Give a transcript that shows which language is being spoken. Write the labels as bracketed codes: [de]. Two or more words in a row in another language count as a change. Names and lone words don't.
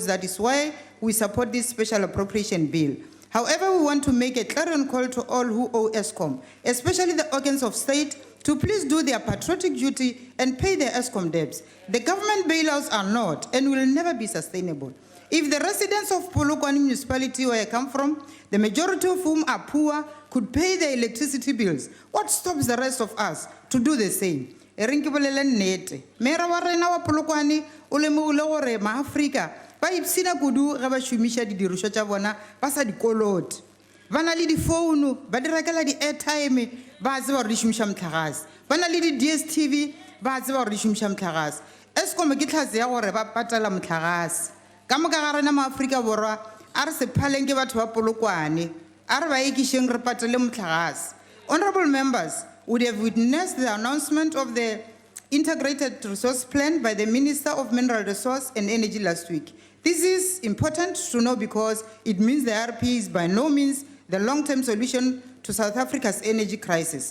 [en] That is why we support this special appropriation bill. However, we want to make a clarion call to all who owe ESCOM, especially the organs of state, to please do their patriotic duty and pay their ESCOM debts. The government bailouts are not and will never be sustainable. If the residents of Polokwane municipality where I come from, the majority of whom are poor, could pay their electricity bills, what stops the rest of us to do the same? [nso] Mera wa rena wa Polokwane o lemogile gore maAfrika ba ipsina kudu ga ba šomiša didiriswa tša bona ba sa dikoloti. Ba na le difounu, ba di rekela di-airtime, ba tseba gore di šomiša motlakase. Ba na le di-DSTV, ba tseba gore di šomiša motlakase. ESCOM ke tlhatse ya gore ba patala motlakase. Ka moka ga rena maAfrika Borwa, a re se phaleng ke batho ba Polokwane, a re ba ekišeng re patale motlakase. [en] Honorable members would have witnessed the announcement of the Integrated Resource Plan by the Minister of Mineral Resource and Energy last week. This is important to know because it means the RP is by no means the long-term solution to South Africa's energy crisis.